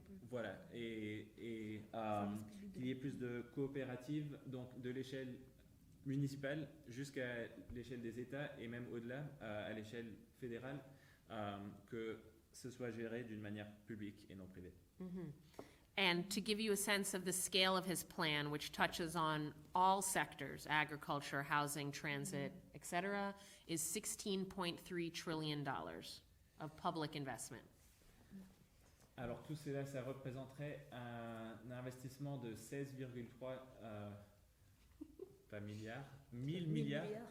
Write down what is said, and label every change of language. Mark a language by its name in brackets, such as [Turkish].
[French] Voilà, et qu'il y ait plus de coopératives, donc de l'échelle municipale jusqu'à l'échelle des États et même au-delà, à l'échelle fédérale, que ce soit géré d'une manière publique et non privée. Mm-hmm. [English] And to give you a sense of the scale of his plan, which touches on all sectors, agriculture, housing, transit, etc., is $16.3 trillion of public investment. [French] Alors tout cela, ça représenterait un investissement de 16,3 pas milliards, 1000 milliards.